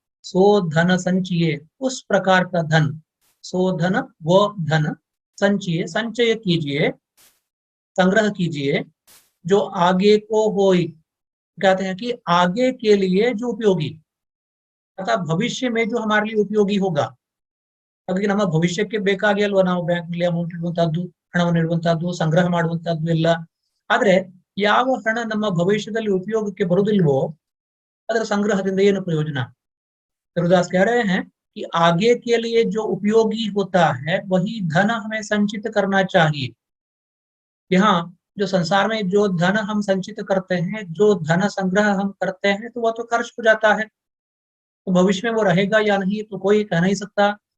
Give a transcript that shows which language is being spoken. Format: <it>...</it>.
<hi>सो धन संचय, उस प्रकार का धन, सो धन वो धन, संचय संचय कीजिए, संग्रह कीजिए, जो आगे को होई, कहते हैं कि आगे के लिए जो उपयोगी, अर्थात भविष्य में जो हमारे लिए उपयोगी होगा।</hi> <kn>ಹಾಗಾಗಿ ನಮ್ಮ ಭವಿಷ್ಯಕ್ಕೆ ಬೇಕಾಗಿ ಅಲ್ವಾ ನಾವು ಬ್ಯಾಂಕ್ನಲ್ಲಿ ಅಮೌಂಟ್ ಇಡುವಂತಹದ್ದು, ಹಣವನ್ನು ಇಡುವಂತಹದ್ದು, ಸಂಗ್ರಹ ಮಾಡುವಂತಹದ್ದು ಎಲ್ಲ. ಆದ್ರೆ ಯಾವ ಹಣ ನಮ್ಮ ಭವಿಷ್ಯದಲ್ಲಿ ಉಪಯೋಗಕ್ಕೆ ಬರುವುದಿಲ್ವೋ ಅದರ ಸಂಗ್ರಹದಿಂದ ಏನು ಪ್ರಯೋಜನ?</kn> <hi>गुरुदास कह रहे हैं कि आगे के लिए जो उपयोगी होता है वही धन हमें संचित करना चाहिए। यहाँ जो संसार में जो धन हम संचित करते हैं, जो धन संग्रह हम करते हैं, तो वह तो खर्च हो जाता है, तो भविष्य में वो रहेगा या नहीं तो कोई कह नहीं सकता।</hi>